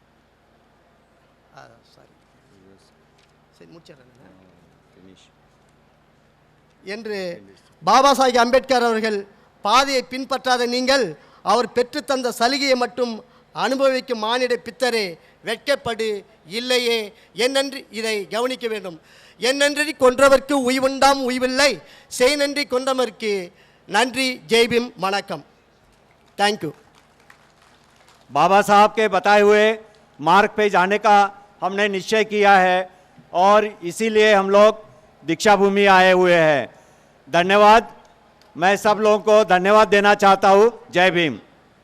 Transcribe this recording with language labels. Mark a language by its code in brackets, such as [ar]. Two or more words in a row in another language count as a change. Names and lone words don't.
[ta] சாரி, சரி முடிச்சிடுறேன் என்று பாபா சாஹேப் அம்பேத்கர் அவர்கள் பாதையை பின்பற்றாத நீங்கள் அவர் பெற்றுத்தந்த சலுகையை மட்டும் அனுபவிக்கும் மானிட பித்தரே வெட்கப்படு, இல்லையே என்னென்று இதை கவனிக்க வேண்டும். என்னன்றி கொன்றவர்க்கு உய்வுண்டாம் உய்வில்லை, செய் நன்றி கொன்றவர்க்கு நன்றி. ஜெய்பீம், வணக்கம். தேங்க்யூ. [hi] बाबा साहब के बताए हुए मार्ग पे जाने का हमने निश्चय किया है और इसीलिए हम लोग दीक्षा भूमि आए हुए हैं। धन्यवाद। मैं सब लोगों को धन्यवाद देना चाहता हूँ। जय भीम।